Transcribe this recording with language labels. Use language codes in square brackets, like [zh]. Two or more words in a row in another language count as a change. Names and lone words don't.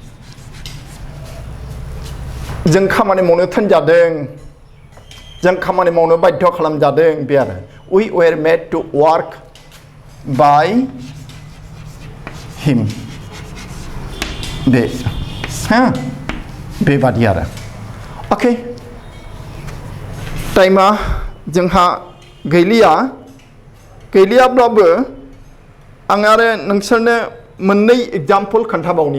[brx] जों खामानि मावनो थिनजादों जों खामानि मावनो बाध्य खालामजादों बे आरो [en] we were made to work by him [brx] बे बेबादि आरो अके टाइमा जोंहा गैलियाब्लाबो आं आरो नोंसोरनो मोननै एग्जाम्पल खोन्थाबावनि